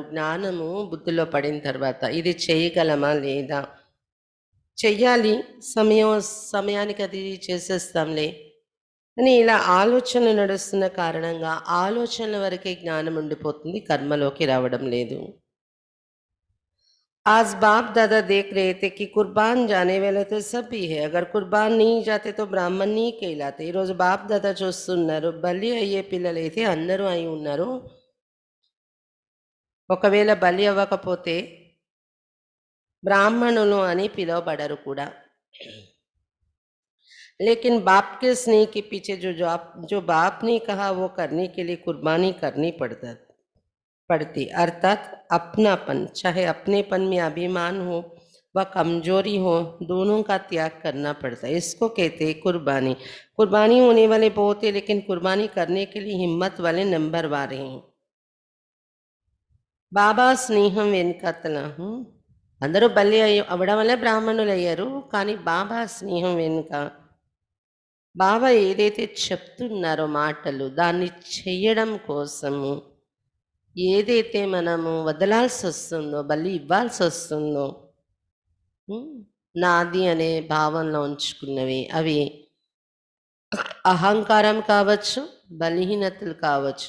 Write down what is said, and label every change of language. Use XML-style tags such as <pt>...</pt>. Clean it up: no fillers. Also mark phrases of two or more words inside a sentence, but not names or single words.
<te>జ్ఞానము బుద్ధిలో పడిన తర్వాత ఇది చేయగలమా లేదా, చెయ్యాలి, సమయానికి అది చేసేస్తాంలే అని ఇలా ఆలోచనలు నడుస్తున్న కారణంగా ఆలోచనల వరకే జ్ఞానం ఉండిపోతుంది, కర్మలోకి రావడం లేదు.</te> <hi>आज बाप दादा देख रहे थे कि कुर्बान जाने वाले तो सब ही है, अगर कुर्बान नहीं जाते तो ब्राह्मण नहीं कहलाते.</hi> <te>ఈరోజు బాప్ దాదా చూస్తున్నారు, బలి అయ్యే పిల్లలు అయితే అందరూ అయి ఉన్నారు. ఒకవేళ బలి అవ్వకపోతే బ్రాహ్మణులు అని పిలువబడరు కూడా.</te> <hi>लेकिन बाप के स्नेह के पीछे जो बाप ने कहा वो करने के लिए कुर्बानी करनी पड़ती, अर्थात अपनापन, चाहे अपनेपन में अभिमान हो व कमजोरी हो, दोनों का त्याग करना पड़ता है. इसको कहते हैं कुर्बानी. कुर्बानी होने वाले बहुत है, लेकिन कुर्बानी करने के लिए हिम्मत वाले नंबर वाले हैं.</hi> <te>బాబా స్నేహం వెనుకతల అందరూ బలి అవ్వడం వల్ల బ్రాహ్మణులు అయ్యారు, కానీ బాబా స్నేహం వెనుక బాబా ఏదైతే చెప్తున్నారో మాటలు దాన్ని చెయ్యడం కోసము ఏదైతే మనము వదలాల్సి వస్తుందో, బలి ఇవ్వాల్సి వస్తుందో, నాది అనే భావనలో ఉంచుకున్నవి అవి అహంకారం కావచ్చు, బలహీనతలు కావచ్చు.</te>